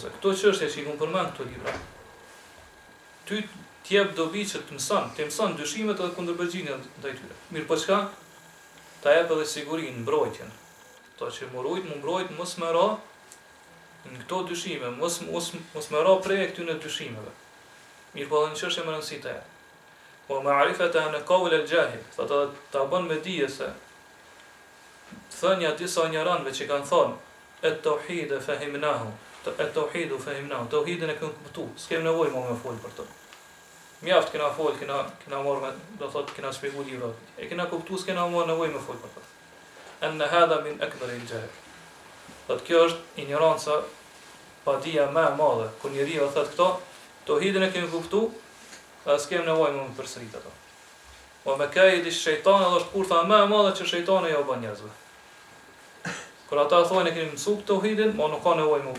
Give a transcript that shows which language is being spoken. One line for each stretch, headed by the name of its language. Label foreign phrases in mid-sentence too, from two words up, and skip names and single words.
Albanian: Këto çështje që i kam përmend këto libra. Ty t'jep dobi që të mëson dyshimet edhe kundërbërgjigjen ndaj tyre. Mirë, po çka? Ta jep edhe sigurinë, mbrojtjen. To që më mbrojt, mos më ra në këto dyshime, mos më ra prej këtyre dyshimeve. Mirë po edhe në çështje më rëndësitë. Po
Arabic: معرفة أن قول الجاهل,
Albanian: ta bën me dije se thënia disa njeranëve që kanë thonë
Arabic: التوحيد فهمناه, التوحيد فهمناه,
Albanian: tauhidin e kanë kuptuar, s'kem nevojë më fol për to. Mjaft kena fol, kena marrë, do thotë kena shpjeguar librat. E kena kuptuar, s'kena më nevojë më fol për to.
Arabic: إن هذا من أكبر الجهل.
Albanian: Dhe kjo është ignoranca, padia më e madhe. Kur njeriu thotë këto, tauhidin e kemi kuptuar, as s'kem nevojë më përsërit ato. Po me kaidi shejtani është kurtha më e madhe që shejtani ja bën njerëzve. Kur ata thonë kemi mësuar tauhidin, mo nuk ka nevojë më.